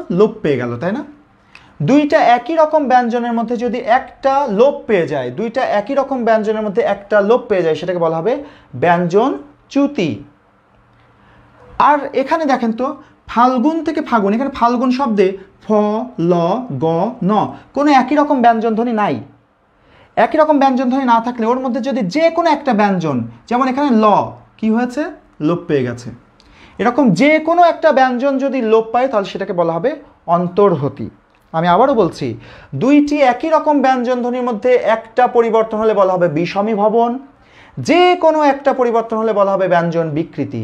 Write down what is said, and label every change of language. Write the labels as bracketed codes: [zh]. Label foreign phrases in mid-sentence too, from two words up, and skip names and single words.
[bn] লোপ পেয়ে গেল, তাই না? দুইটা একই রকম ব্যঞ্জনের মধ্যে যদি একটা লোপ পেয়ে যায়, দুইটা একই রকম ব্যঞ্জনের মধ্যে একটা লোপ পেয়ে যায়, সেটাকে বলা হবে ব্যঞ্জন চ্যুতি। আর এখানে দেখেন তো ফাল্গুন থেকে ফাগুন, এখানে ফাল্গুন শব্দে ফ, ল, গ, ন কোনো একই রকম ব্যঞ্জন ধ্বনি নাই। একই রকম ব্যঞ্জন ধ্বনি না থাকলে ওর মধ্যে যদি যে কোনো একটা ব্যঞ্জন, যেমন এখানে ল কি হয়েছে? লোপ পেয়ে গেছে। এরকম যে কোনো একটা ব্যঞ্জন যদি লোপ পায় তাহলে সেটাকে বলা হবে অন্তর্হতি। আমি আবারও বলছি, দুইটি একই রকম ব্যঞ্জন ধ্বনির মধ্যে একটা পরিবর্তন হলে বলা হবে বিষমীভবন, যে কোনো একটা পরিবর্তন হলে বলা হবে ব্যঞ্জন বিকৃতি।